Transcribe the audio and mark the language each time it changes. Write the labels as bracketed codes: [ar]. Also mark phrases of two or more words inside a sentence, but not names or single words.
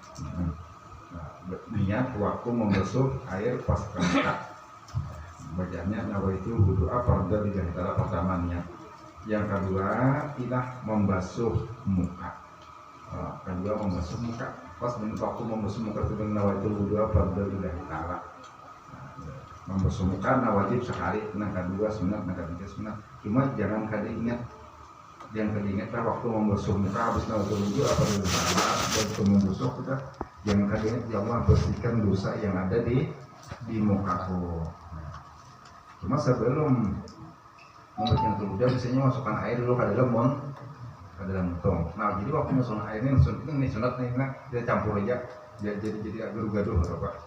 [id] Niat waktu membasuh air pas berangkat. Bacanya [ar] نويت الوضوء فرضا لله تعالى, [id] pertama niat. Yang kedua ilah membasuh muka. Kedua membasuh muka. Pas waktu membasuh muka itu [ar] نويت الوضوء فرضا لله تعالى. [id] Membasuh muka wajib sekali, nah kedua sunat, nah ketiga sunat. Cuma jangan kada ingat, yang kada ingat lah waktu membasuh muka habis [ar] نويت الوضوء فرضا لله تعالى. [id] Waktu membasuh kita jangan kada ingat, ya Allah bersihkan dosa yang ada di mukaku. Cuma sebelum membersihkan wudhu biasanya masukkan air dulu ke dalam tong. Nah jadi waktu masukkan air ini sunat nih, kita campur aja jadi gaduh atau apa.